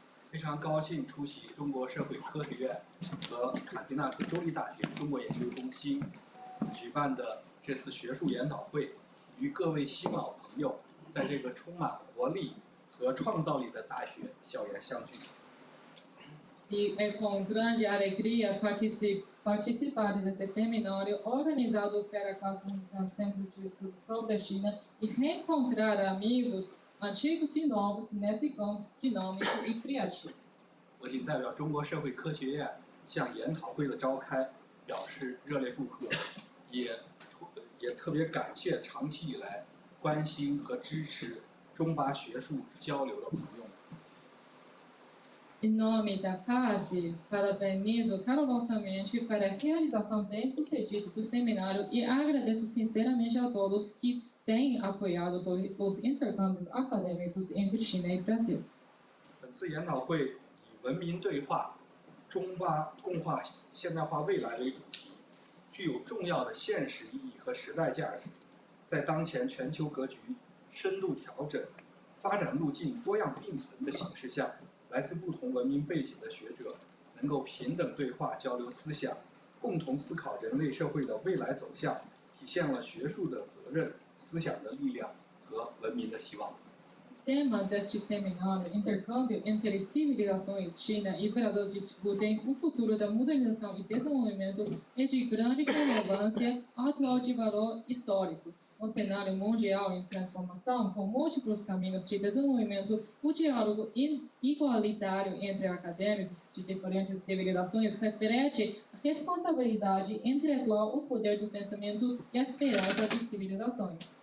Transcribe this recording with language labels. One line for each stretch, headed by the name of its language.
Chinese: 非常高兴出席中国社会科学院和坎皮纳斯州立大学中国研究中心举办的这次学术研讨会，与各位新老朋友在这个充满活力和创造力的大学校园相聚。
Portuguese: E é com grande alegria participar desse seminário organizado pela Cass-Unicamp Centro de Estudos sobre a China e reencontrar amigos antigos e novos nesse campus dinâmico e criativo.
Chinese: 我谨代表中国社会科学院向研讨会的召开表示热烈祝贺，也特别感谢长期以来关心和支持中巴学术交流的朋友们。
Portuguese: Em nome da CASE, parabenizo calorosamente para a realização bem-sucedida do seminário e agradeço sinceramente a todos que têm apoiado os intercâmbios acadêmicos entre China e Brasil.
Chinese: 本次研讨会以文明对话、中巴共化现代化未来为主题，具有重要的现实意义和时代价值。在当前全球格局深度调整、发展路径多样并存的形势下，来自不同文明背景的学者能够平等对话、交流思想，共同思考人类社会的未来走向，体现了学术的责任、思想的力量和文明的希望。
Portuguese: Tema deste seminário, Intercâmbio entre Civilizações, China e Brasil discutem o futuro da modernização e desenvolvimento é de grande relevância atual de valor histórico. Um cenário mundial em transformação, com múltiplos caminhos de desenvolvimento, o diálogo igualitário entre acadêmicos de diferentes civilizações reflete a responsabilidade intelectual, o poder do pensamento e a esperança das civilizações.